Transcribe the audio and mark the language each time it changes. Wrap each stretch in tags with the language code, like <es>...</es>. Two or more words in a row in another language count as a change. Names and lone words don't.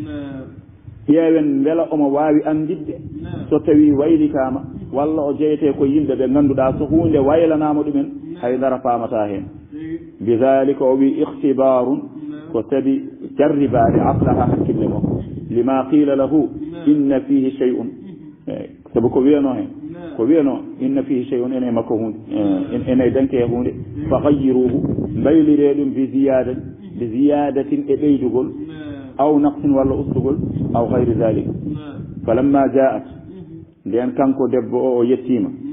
<ff>ƴeewen beela omo wawi andidde so tawi waylitama walla o jeyete ko yimɓe ɓe ganduɗa so hunde waylanama ɗumen haydara famata hen bidalika o wi ihtibarun ko tabi jarribade aqlaha hakkille makko</ff> <ar>لما قيل له إن فيه شيء</ar> <ff>saabu ko wiyano hen ko wiyano</ff> <ar>إن فيه شيء</ar> <ff>ene makko hunde ene danke e hunde</ff> <ar>فغيره</ar> <ff>mbaylire ɗum</ff> <ar>بزيادة</ar> <ff>e ɓeydugol</ff> <ar>أو نقص</ar> <ff>walla ustugol</ff> <ar>أو غير ذلك فلما جاءت</ar> <ff>nden kanko debbo o yettima</ff>